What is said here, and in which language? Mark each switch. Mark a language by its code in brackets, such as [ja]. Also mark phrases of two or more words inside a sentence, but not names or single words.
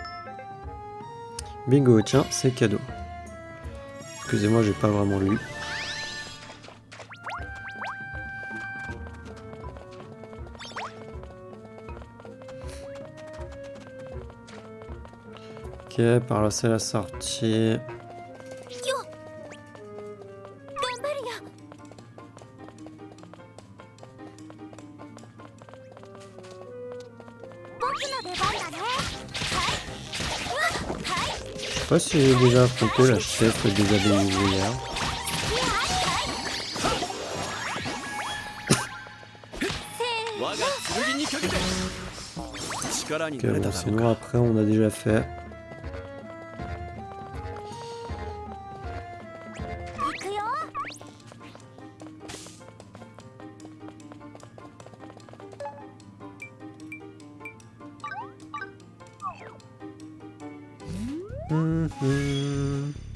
[fr] Bingo, tiens, c'est cadeau. Excusez-moi, j'ai pas vraiment lu. Ok, par là c'est la sortie. [ja] よ頑張るよ僕の出番だねはい [fr] Je sais pas si j'ai déjà affronté la chef des abeilles ouvrières. [ja] 我が剣にかけて。力に [fr] Ok, [ja] 慣れ [fr] bon, [ja] ただろう [fr] sinon [ja] か。 [fr] après on a déjà fait. [ja] 行くよ Mhm.